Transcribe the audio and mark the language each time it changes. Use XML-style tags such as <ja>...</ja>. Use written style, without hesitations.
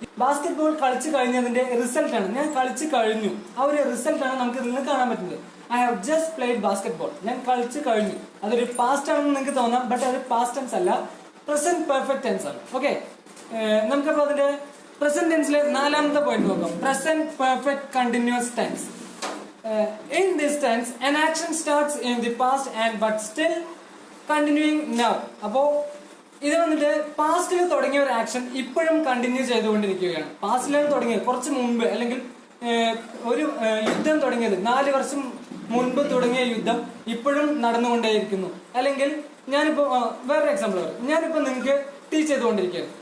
<ml>Basketball കളിച്ചു കഴിഞ്ഞതിന്റെ result ആണ്, ഞാൻ കളിച്ചു കഴിഞ്ഞു, ആ ഒരു റിസൾട്ട് ആണ് നമുക്ക് ഇതിൽ നിന്ന് കാണാൻ പറ്റുന്നത്.</ml> <en>I have just played basketball,</en> <ml>ഞാൻ കളിച്ചു കഴിഞ്ഞു. അതൊരു പാസ്റ്റ് ആണെന്ന് നിങ്ങൾക്ക് തോന്നാം, ബട്ട് അത് പാസ്റ്റ് ടെൻസ് അല്ല, പ്രസന്റ് പെർഫെക്റ്റ് ടെൻസ് ആണ്. ഓക്കെ, നമുക്കപ്പോൾ അതിന്റെ പ്രസന്റ് ടെൻസിലെ നാലാമത്തെ പോയിന്റ് നോക്കാം. Present perfect continuous tense.</ml> <en>In this tense, an action starts in the past and but still continuing now.</en> <ml>അപ്പോ ഇത് വന്നിട്ട് പാസ്റ്റിൽ തുടങ്ങിയ ഒരു ആക്ഷൻ ഇപ്പോഴും കണ്ടിന്യൂ ചെയ്തുകൊണ്ടിരിക്കുകയാണ്. പാസ്റ്റിലാണ് തുടങ്ങിയത്, കുറച്ച് മുമ്പ്, അല്ലെങ്കിൽ ഒരു യുദ്ധം തുടങ്ങിയത് 4 വർഷം മുൻപ് തുടങ്ങിയ യുദ്ധം ഇപ്പോഴും നടന്നുകൊണ്ടേയിരിക്കുന്നു. അല്ലെങ്കിൽ ഞാനിപ്പോ വേറൊരു എക്സാമ്പിൾ പറയാം. ഞാനിപ്പോ നിങ്ങൾക്ക് ടീച്ച് ചെയ്തുകൊണ്ടിരിക്കുകയാണ്.</ml>